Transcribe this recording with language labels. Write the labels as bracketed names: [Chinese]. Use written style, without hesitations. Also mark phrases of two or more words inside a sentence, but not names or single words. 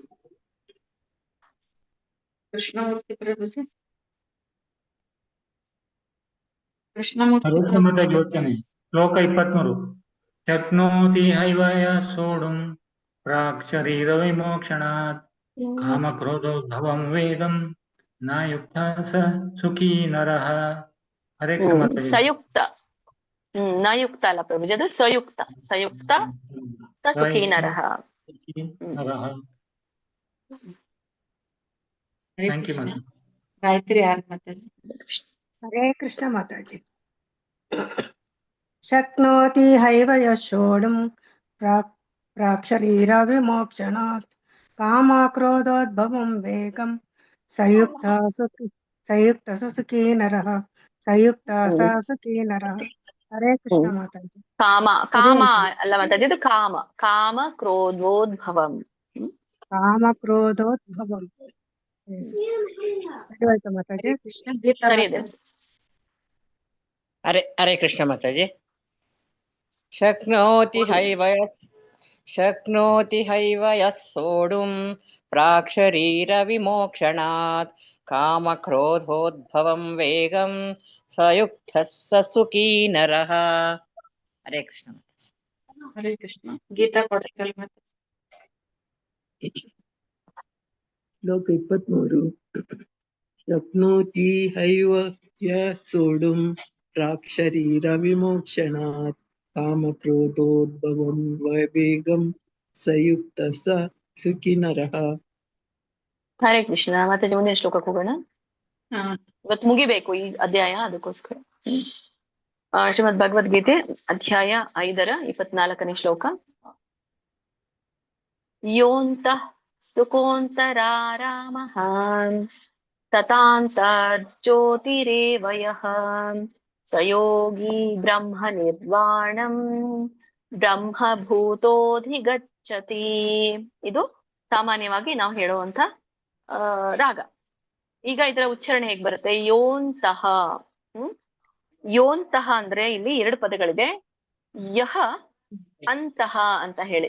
[Kannada] ಕೃಷ್ಣಮೂರ್ತಿ ಪ್ರಭುಜಿ. ಅರುಣ ಮಾತಾಜಿ ಓದ್ತೇನೆ. [Sanskrit] ಶ್ಲೋಕ 23. ಶಕ್ನೋತಿ ಹೈವಯ ಸೋಡುಂ ಪ್ರಾಕ್ ಶರೀರ ವಿಮೋಕ್ಷಣಾತ್ ಕಾಮಕ್ರೋಧೋದ್ಭವಂ ವೇಗಂ ನ ಯುಕ್ತ ಸ ಸುಖೀ ನರಃ. [Kannada] ಹರೇ ಕೃಷ್ಣ ಮಾತಾಜಿ. ಸಂಯುಕ್ತ. ನ ಯುಕ್ತ ಅಲ್ಲ ಪ್ರಭುಜಿ, ಅದು ಸಂಯುಕ್ತ. [Sanskrit] ಸಂಯುಕ್ತ ಸ ಸುಖೀ ನರಃ. ನರಃ. [English] thank you ಮಾತಾಜಿ. [Kannada] ಗಾಯತ್ರಿ ಯಾರು ಮಾತಾಜಿ? [Sanskrit] ಹರೇ ಕೃಷ್ಣ ಮಾತಾಜಿ. ಶಕ್ನೋತಿ ಹೈವ ಯಶೋಡುಂ ಪ್ರಾಕ್ ಶರೀರ ವಿಮೋಕ್ಷಣಾತ್ ಕಾಮಕ್ರೋಧೋದ್ಭವಂ ವೇಗಂ ಸಂಯುಕ್ತ ಸ ಸುಖೀ ನರಃ. ಸಂಯುಕ್ತ ಸ ಸುಖೀ ನರಃ. ಹರೇ ಕೃಷ್ಣ ಮಾತಾಜಿ. [Kannada] ಕಾಮ, ಕಾಮ ಅಲ್ಲ ಮಾತಾಜಿ, ಇದು ಕಾಮ. [Sanskrit] ಕಾಮ ಕ್ರೋಧೋದ್ಭವಂ. [Kannada] ಕಾಮಕ್ರೋಧೋದ್ಭವಂ. ಸರಿ ಆಯ್ತಾ ಮಾತಾಜಿ? ಕೃಷ್ಣ ಗೀತಾ ಸರಿ ಇದೆ. ಮಾತಾಜಿ. ಹರೇ ಕೃಷ್ಣ ಮಾತಾಜಿ. [Sanskrit] ಶಕ್ನೋತಿ ಹೈವ ಯಃ ಸೋಡುಂ ಪ್ರಾಕ್ ಶರೀರ ವಿಮೋಕ್ಷಣಾತ್ ಕಾಮಕ್ರೋಧೋದ್ಭವಂ ವೇಗಂ ಸಂಯುಕ್ತಃ ಸ ಸುಖೀ ನರಃ. [Kannada] ಹರೇ ಕೃಷ್ಣ ಮಾತಾಜಿ. ಹರೇ ಕೃಷ್ಣ. ಗೀತಾ ಕೊಡಕಲ್ ಮಾತಾಜಿ. ಶ್ಲೋಕ 23. [Sanskrit] ಶಕ್ನೋತಿ ಹೈವ ಯಃ ಸೋಡುಂ ಪ್ರಾಕ್ ಶರೀರ ವಿಮೋಕ್ಷಣಾತ್ ಕಾಮಕ್ರೋಧೋದ್ಭವಂ ವೇಗಂ ಸಂಯುಕ್ತ ಸ ಸುಖಿ ನರಃ. [Kannada] ಹರೇ ಕೃಷ್ಣ ಮಾತಾಜಿ. ಮುಂದಿನ ಶ್ಲೋಕಕ್ಕೆ ಹೋಗೋಣ. ಇವತ್ತು ಮುಗಿಬೇಕು ಈ ಅಧ್ಯಾಯ, ಅದಕ್ಕೋಸ್ಕರ. ಶ್ರೀಮದ್ ಭಗವದ್ಗೀತೆ ಅಧ್ಯಾಯ 5 24ನೇ ಶ್ಲೋಕ. [Sanskrit] ಯೋಂತಃ ಸುಖೋಂತರಾರಾಮಃ ತತಾಂತರ್ಜ್ಯೋತಿರೇವ ಯಃ ಸ ಯೋಗಿ ಬ್ರಹ್ಮ ನಿರ್ವಾಣಂ ಬ್ರಹ್ಮಭೂತೋಧಿಗಚ್ಚತಿ. [Kannada] ಇದು ಸಾಮಾನ್ಯವಾಗಿ ನಾವು ಹೇಳುವಂತ ರಾಗ. ಈಗ ಇದರ ಉಚ್ಚಾರಣೆ ಹೇಗ್ ಬರುತ್ತೆ? ಯೋಂತಹ. ಯೋಂತಹ ಅಂದ್ರೆ ಇಲ್ಲಿ 2 ಪದಗಳಿದೆ, ಯಹ ಅಂತಹ ಅಂತ ಹೇಳಿ.